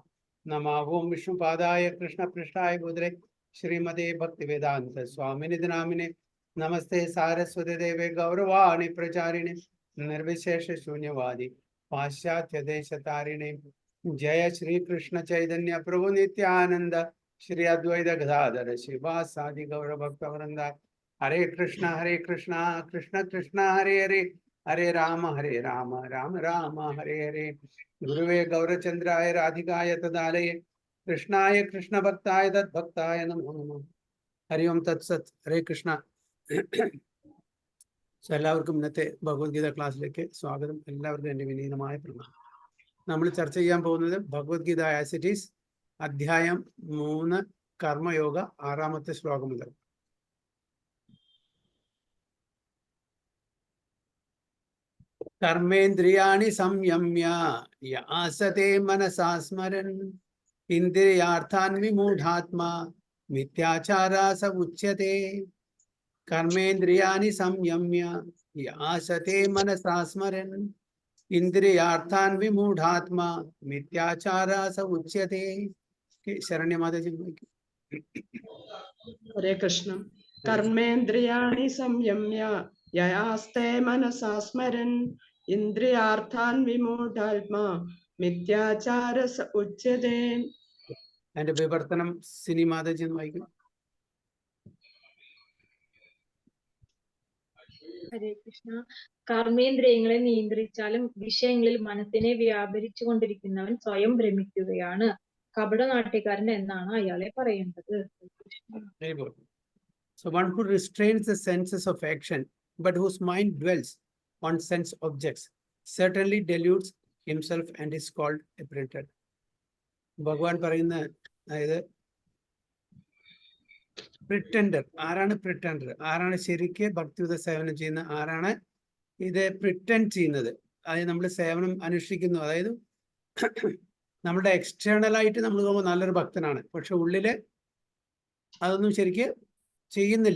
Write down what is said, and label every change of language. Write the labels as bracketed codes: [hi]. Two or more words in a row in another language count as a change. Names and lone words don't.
[sa] नमः ओं विष्णुपादाय कृष्णपृष्ठाय भूतले श्रीमते भक्तिवेदांत स्वामिनिधि नामिने नमस्ते सारस्वती देवे गौरवाणि प्रचारिणे निर्विशेष शून्यवादी पाश्चात्य देश तारिणे। जय श्री कृष्ण चैतन्य प्रभु नित्यानंद श्री अद्वैत गदाधर शिवासादि गौर भक्त वृंदा। हरे कृष्णा कृष्ण कृष्ण हरे हरे हरे राम राम राम हरे हरे। गुरुवे गौरचंद्राय राधिकाय तदालये कृष्णाय कृष्ण भक्ताय तद्भक्ताय नमो नमः। हरि ओम तत्सत। हरे कृष्ण। [ml] എല്ലാവർക്കും ഇന്നത്തെ ഭഗവത്ഗീത ക്ലാസ്സിലേക്ക് സ്വാഗതം. എല്ലാവർക്കും എൻ്റെ വിനീതമായ പ്രണാമം. നമ്മൾ ചർച്ച ചെയ്യാൻ പോകുന്നത് ഭഗവത്ഗീത ആസ് ഇറ്റ് ഈസ് അധ്യായം 3 കർമ്മയോഗ 6ാമത്തെ ശ്ലോകം മുതൽ. കർമ്മേന്ദ്രിയാണി സംയമ്യ യാസതേ മനസാ സ്മരൻ ഇന്ദ്രിയാർത്ഥാൻ വിമൂഢാത്മാ മിഥ്യാചാരാ സ ഉച്യതേ. [sa] कर्मेन्द्रियाणि संयम्य यासते मनसा स्मरन् इंद्रियार्थान् विमूढात्मा मिथ्याचारा स उच्यते. [hi] शरण्य माता जी। [sa] हरे कृष्ण। कर्मेन्द्रियाणि संयम्य ययास्ते मनसा स्मरन् इन्द्रियार्थान् विमूढात्मा मिथ्याचार स उच्यते. [ml] അതിന്റെ വിവർത്തനം സിനി മാതാജി എന്ന് വായിക്കും. [sa] ഹരേ കൃഷ്ണ. [ml] കർമ്മേന്ദ്രിയങ്ങളെ നിയന്ത്രിച്ചാലും വിഷയങ്ങളിൽ മനസ്സിനെ വ്യാപരിച്ചു കൊണ്ടിരിക്കുന്നവൻ സ്വയം ഭ്രമിക്കുകയാണ്. കപടനാട്യക്കാരൻ എന്നാണ് അയാളെ പറയേണ്ടത്. [en] So one who restrains the senses of action but whose mind dwells on sense objects certainly deludes himself and is called a printer. [ml] ഭഗവാൻ പറയുന്ന അതായത് പ്രിറ്റൻഡർ ആരാണ്? പ്രിറ്റൻഡർ ആരാണ്? ശരിക്ക് ഭക്തിയുത സേവനം ചെയ്യുന്ന ആരാണ് ഇത് പ്രിറ്റൻഡ് ചെയ്യുന്നത്? അതായത് നമ്മൾ സേവനം അനുഷ്ഠിക്കുന്നു, അതായത് നമ്മുടെ എക്സ്റ്റേണലായിട്ട് നമ്മൾ നോക്കുമ്പോൾ നല്ലൊരു ഭക്തനാണ്, പക്ഷെ ഉള്ളില് അതൊന്നും ശരിക്ക് ചെയ്യുന്നില്ല.